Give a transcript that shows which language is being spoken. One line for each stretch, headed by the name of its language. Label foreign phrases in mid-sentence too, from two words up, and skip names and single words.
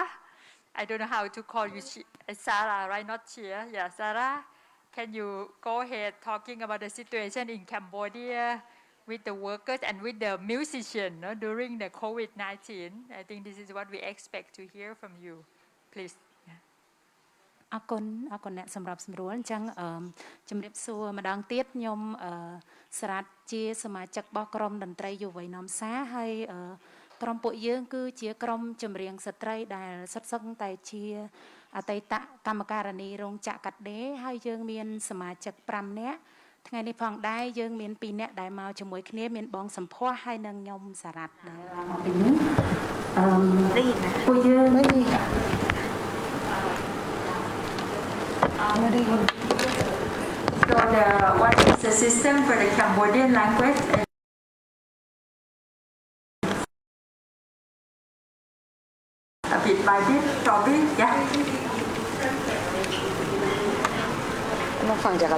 English: I don't know how to call you Sarah, right? Not Chia. Yeah, Sarah. Can you go ahead talking about the situation in Cambodia with the workers and with the musicians, no, during the COVID-19? I think this is what we expect to hear from you. Please.
Khmer: អរគុណអ្នកសម្រាប់សម្រួលអញ្ចឹងជំរាបសួរម្ដងទៀតខ្ញុំស្រាត់ជាសមាជិករបស់ក្រុមតន្ត្រី យុវវ័យនាំសារហើយក្រុមពួកយើងគឺជាក្រុមចម្រៀងស្ត្រីដែលសិតសឹងតែជាអតីតកម្មការិនីរោងចក្រកាត់ដេរហើយយើងមានសមាជិក5នាក់ថ្ងៃនេះផងដែរយើងមាន2នាក់ដែលមកជាមួយគ្នាមានបងសម្ផស្សហើយនិងខ្ញុំសារ៉ាត់ដែលមកពីនេះពួកយើង
English: So what is The system for the Cambodian language a bit by bit, probably, yeah.
Thai: ต้องฟังจากอะไร